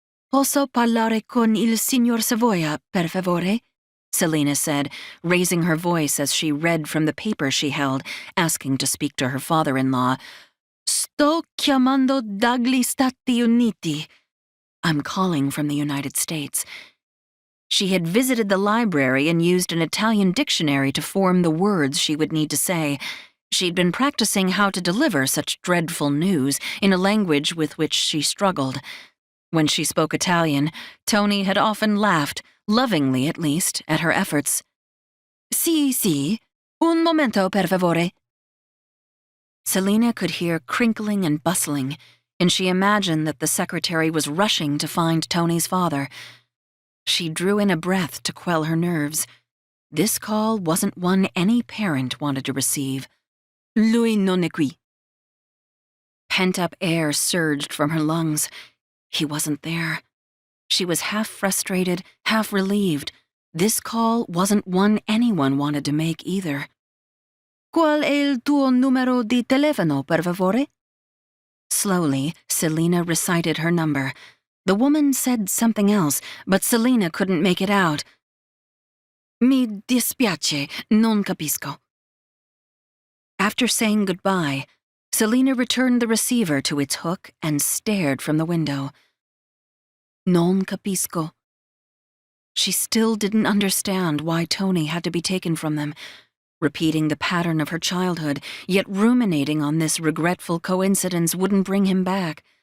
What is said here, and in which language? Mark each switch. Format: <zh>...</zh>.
<it>Posso parlare con il signor Savoia, per favore?"</it> <en>Celina said, raising her voice as she read from the paper she held, asking to speak to her father-in-law.</en> <it>"Sto chiamando dagli Stati Uniti."</it> <en>"I'm calling from the United States." She had visited the library and used an Italian dictionary to form the words she would need to say. She'd been practicing how to deliver such dreadful news in a language with which she struggled. When she spoke Italian, Tony had often laughed, lovingly at least, at her efforts.</en> <it>Sì, un momento per favore."</it> <en>Celina could hear crinkling and bustling, and she imagined that the secretary was rushing to find Tony's father. She drew in a breath to quell her nerves. This call wasn't one any parent wanted to receive.</en> <it>"Lui non è qui."</it> <en>Pent-up air surged from her lungs. He wasn't there. She was half frustrated, half relieved. This call wasn't one anyone wanted to make either.</en> <it>"Qual è il tuo numero di telefono, per favore?"</it> <en>Slowly, Celina recited her number. The woman said something else, but Celina couldn't make it out.</en> <it>"Mi dispiace, non capisco."</it> <en>After saying goodbye, Celina returned the receiver to its hook and stared from the window.</en> <it>Non capisco.</it> <en>She still didn't understand why Tony had to be taken from them, repeating the pattern of her childhood, yet ruminating on this regretful coincidence wouldn't bring him back.</en>